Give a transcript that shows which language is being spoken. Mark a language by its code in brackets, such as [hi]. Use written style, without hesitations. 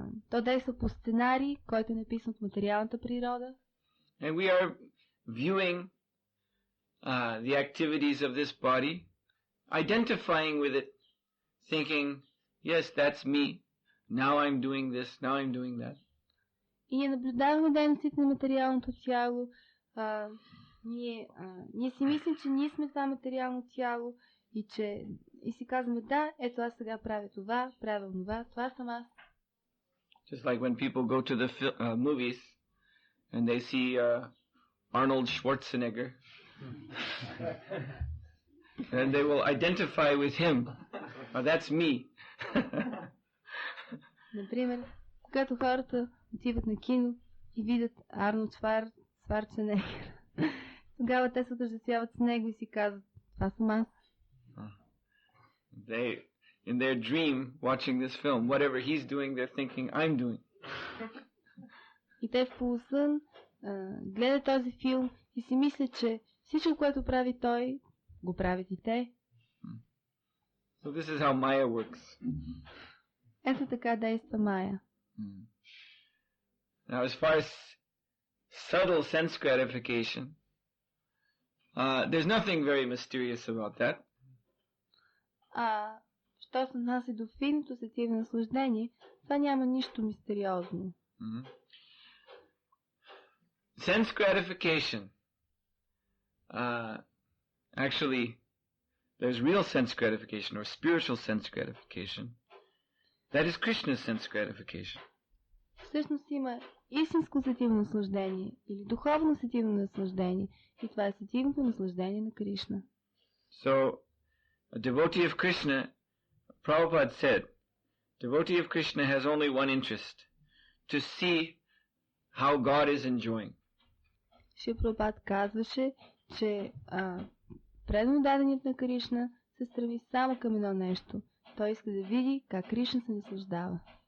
[bg] то действа по сценарий, който е написан от материалната природа. [en] And we are viewing the activities of this body, identifying with it, thinking, yes, that's me, now I'm doing this, now I'm doing that. [bg] И ние наблюдаваме дейностите на материалното тяло. Ние си мислим, че ние сме това материално тяло и си казваме, да, ето аз сега правя това, правя това, това съм аз. [en] Just like when people go to the movies and they see Arnold Schwarzenegger, and they will identify with him. That's me. [bg] Например, когато хората отиват на кино и видят Арнолд Шварценегер, тогава те се отъждествяват с него и си казват, това съм аз. [en] They, in their dream, watching this film, whatever he's doing, they're thinking, I'm doing. [bg] И те в полусън гледат този филм и си мислят, че всичко, което прави той, го правят и те. [en] So this is how Maya works. [bg] Ето така действа Майя. [en] Now, as far as subtle sense gratification, there's nothing very mysterious about that. [bg] Що се отнася до финното сетивно наслаждение, това няма нищо мистериозно. [en] Sense gratification. Actually, there's real sense gratification or spiritual sense gratification. That is Krishna's sense gratification. [bg] Всъщност има истинско сетивно наслаждение или духовно сетивно наслаждение и това е сетивното наслаждение на Кришна. [en] So, a devotee of Krishna, Prabhupada said, devotee of Krishna has only one interest, to see how God is enjoying. [bg] Шрила Прабхупад казваше, че предан даденият на Кришна се стреми само към едно нещо. Той иска да види как Кришна се наслаждава.